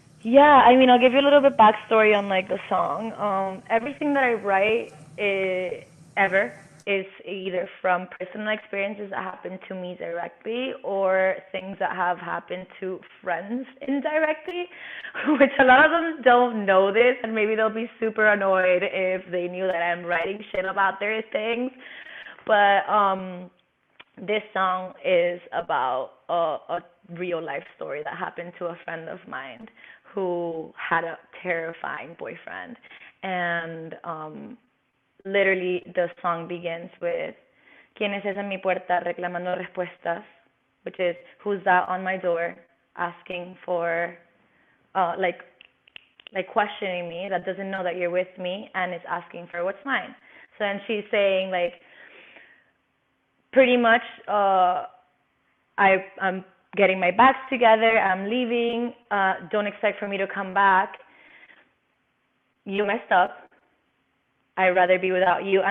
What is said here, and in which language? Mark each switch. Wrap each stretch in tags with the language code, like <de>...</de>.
<en>Yeah, I mean, I'll give you a little bit backstory on like the song. Everything that I write ever is either from personal experiences that happened to me directly or things that have happened to friends indirectly, which a lot of them don't know this, and maybe they'll be super annoyed if they knew that I'm writing shit about their things. But this song is about a real life story that happened to a friend of mine who had a terrifying boyfriend. And literally, the song begins with,</en> <es>¿Quién es esa en mi puerta reclamando respuestas?</es> <en>Which is, who's that on my door asking for, uh, like, like questioning me, that doesn't know that you're with me and is asking for what's mine. So then she's saying, like, pretty much I'm getting my bags together, I'm leaving, don't expect for me to come back, you messed up, I'd rather be without you.</en>